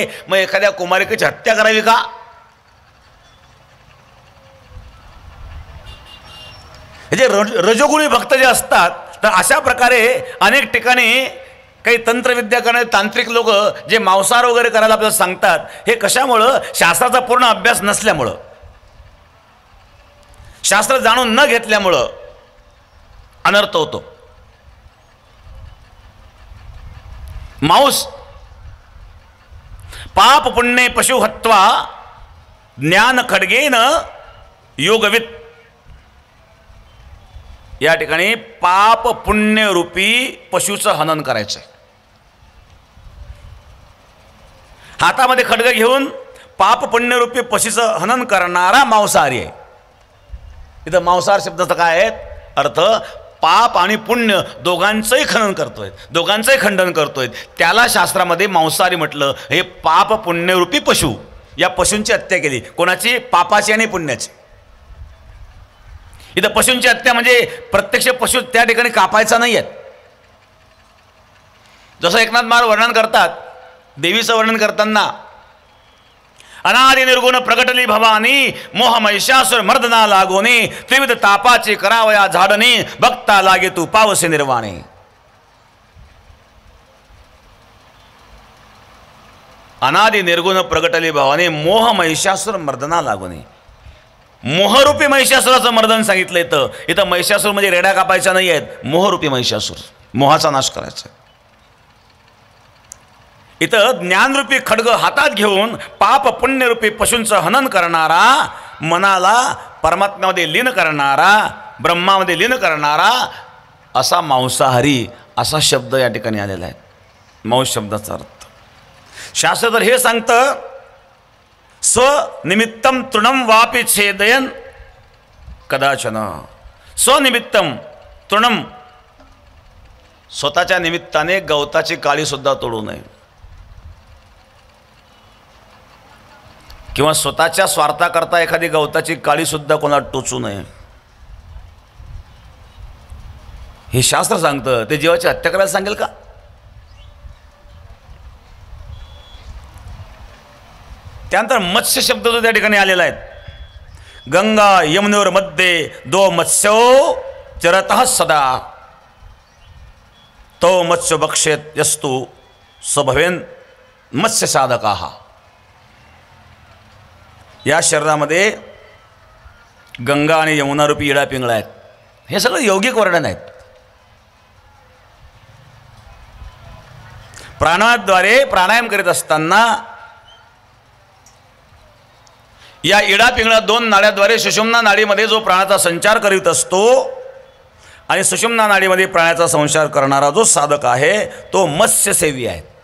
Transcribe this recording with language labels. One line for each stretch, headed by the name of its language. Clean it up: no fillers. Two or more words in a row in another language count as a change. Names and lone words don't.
Marathi: मग एखाद्या कुमारिकेची हत्या करावी का? जे रजोगुणी भक्त जे असतात, तर अशा प्रकारे अनेक ठिकाणी काही तंत्रविद्या करणारे तांत्रिक लोक जे मांसाहार वगैरे करायला आपल्याला सांगतात, हे कशामुळं? शास्त्राचा पूर्ण अभ्यास नसल्यामुळं, शास्त्र जाणून न घेतल्यामुळं अनर्थ होतो.
Sanskrit: मांस पाप पुण्य पशु हत्वा ज्ञान खड्गेन योगवित.
Marathi: या ठिकाणी पाप पुण्य रूपी पशुचं हनन करायचं. हातामध्ये खड्ग घेऊन पाप पुण्य रूपी पशुचं हनन करणारा मांसाहारी आहे. इथं मांसाहार शब्दाचा काय आहे अर्थ? पाप आणि पुण्य दोघांचंही खनन करतोय, दोघांचंही खंडन करतोय. त्याला शास्त्रामध्ये मांसाहारी म्हटलं. हे पाप पुण्यरूपी पशु, या पशूंची हत्या केली. कोणाची? पापाची आणि पुण्याची. इथं पशूंची हत्या म्हणजे प्रत्यक्ष पशु त्या ठिकाणी कापायचा नाही आहेत. जसं एकनाथ महाराज वर्णन करतात, देवीचं वर्णन करताना, अनादि निर्गुण प्रगटली भवानी मोह महिषासुर मर्दना लागोनी त्रिविध तापाची करावया झाडणी भक्ता लागे तू पावसे निर्वाणी. अनादि निर्गुण प्रगटली भवानी मोह महिषासुर मर्दना लागोनी. मोहरूपी महिषासुराचं मर्दन सांगितलं. इथं महिषासूर म्हणजे रेड्या कापायच्या नाही आहेत, मोहरूपी महिषासूर, मोहाचा नाश करायचा. इथं ज्ञानरूपी खड्ग हातात घेऊन पाप पुण्यरूपी पशूंचं हनन करणारा, मनाला परमात्म्यामध्ये लीन करणारा, ब्रह्मामध्ये लीन करणारा असा मांसाहारी असा शब्द या ठिकाणी आलेला आहे. मांस शब्दाचा अर्थ शास्त्र तर हे सांगतं,
Sanskrit: स्वनिमित्तम तृणम वापि छेदयन कदाचन. स्वनिमित्तम तृणम,
Marathi: स्वतःच्या निमित्ताने गवताची काळी सुद्धा तोडू नये किंवा स्वतःच्या स्वार्थाकरता एखादी गवताची काळी सुद्धा कोणाला टोचू नये. हे शास्त्र सांगतं. ते जीवाची हत्या करायला सांगेल का? त्यानंतर मत्स्य शब्द जो त्या ठिकाणी आलेला आहे,
Sanskrit: गंगा यमुनेवर मध्ये दो मत्स्यो चरतः सदा तो मत्स्य भक्षेत यस्तु स्वभवेन मत्स्य साधकाः.
Marathi: या शरीरामध्ये गंगा आणि यमुना रूपी इडा पिंगळा आहेत. हे सगळं यौगिक वर्णन आहेत. प्राणाद्वारे प्राणायाम करीत असताना या इडा पिंगळा दोन नाड्याद्वारे सुषुम्ना नाडीमध्ये जो प्राणाचा संचार करीत असतो आणि सुषुम्ना नाडीमध्ये प्राणाचा संचार करणारा जो साधक आहे तो मत्स्यसेवी आहे.